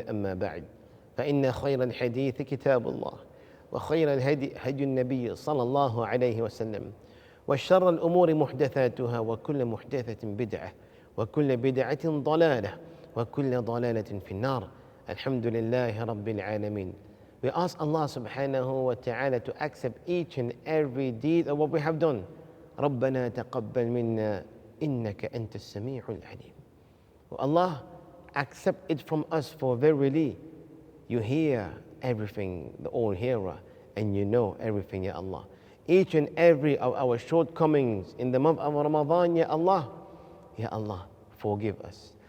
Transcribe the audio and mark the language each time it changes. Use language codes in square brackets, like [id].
[ar] أما بعد، فإن خير الحديث كتاب الله، وخير الهدي هدي النبي صلى الله عليه وسلم، وشر الأمور محدثاتها، وكل محدثة بدعة، وكل بدعة ضلالة، وكل ضلالة في النار. الحمد لله رب العالمين. [en] We ask Allah subhanahu wa ta'ala to accept each and every deed of what we have done. [ar] ربنا تقبل منا إنك أنت السميع العليم. [en] Oh Allah, accept it from us, for verily you hear everything, the all-hearer, and you know everything, Ya Allah. Each and every of our shortcomings in the month of Ramadan, Ya Allah, forgive us.